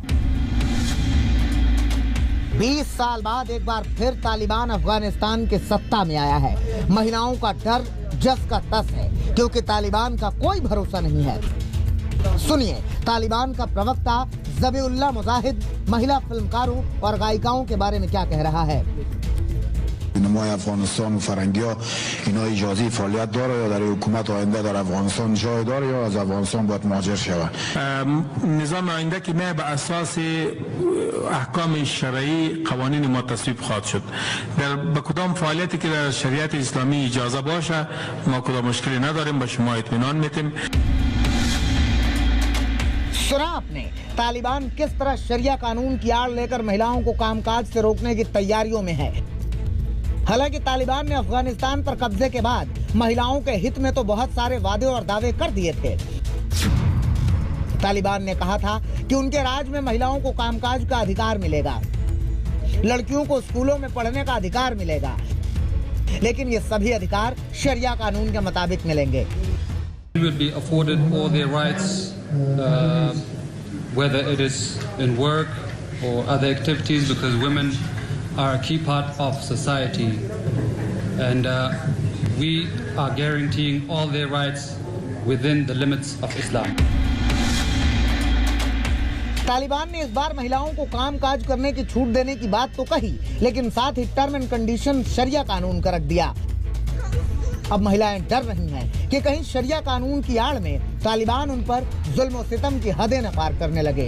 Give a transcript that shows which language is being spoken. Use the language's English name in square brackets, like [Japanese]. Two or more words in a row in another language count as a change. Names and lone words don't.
[Hindi] 20 साल बाद एक बार फिर तालिबान अफगानिस्तान के सत्ता में आया है। महिलाओं का डर जस का तस है, क्योंकि तालिबान का कोई भरोसा नहीं है। सुनिए तालिबान का प्रवक्ता ज़बीउल्लाह मुजाहिद महिला फिल्मकारों और गायिकाओं के बारे में क्या कह रहा है। [Persian] نمای افغانستان و فرنگی ها اینا اجازه فعالیت داره یا در حکومت آینده در افغانستان جای داره یا از افغانستان باید مهاجر شود؟ نظام آینده که ما به اساس احکام شرعی قوانین ما تصویب خواهد شد. در به کدام فعالیتی که در شریعت اسلامی اجازه باشه ما کدام مشکلی نداریم، به شما اطمینان میدیم. [Hindi] सुना आपने तालिबान किस तरह शरिया कानून की आड़ लेकर महिलाओं को कामकाज से रोकने की तैयारियों में है। हालांकि तालिबान ने अफगानिस्तान पर कब्जे के बाद महिलाओं के हित में तो बहुत सारे वादे और दावे कर दिए थे। तालिबान ने कहा था कि उनके राज में महिलाओं को कामकाज का अधिकार मिलेगा, लड़कियों को स्कूलों में पढ़ने का अधिकार मिलेगा, लेकिन ये सभी अधिकार शरिया कानून के मुताबिक मिलेंगे। [English] will be afforded all their rights, whether it is in work or other activities, because women are a key part of society, and we are guaranteeing all their rights within the limits of Islam. [Hindi] तालिबान ने इस बार महिलाओं को कामकाज करने की छूट देने की बात तो कही, लेकिन साथ ही [English] term and condition [Hindi] शरिया कानून का रख दिया। अब महिलाएं डर रही हैं कि कहीं शरिया कानून की आड़ में तालिबान उन पर जुल्म और सितम की हदें न पार करने लगे।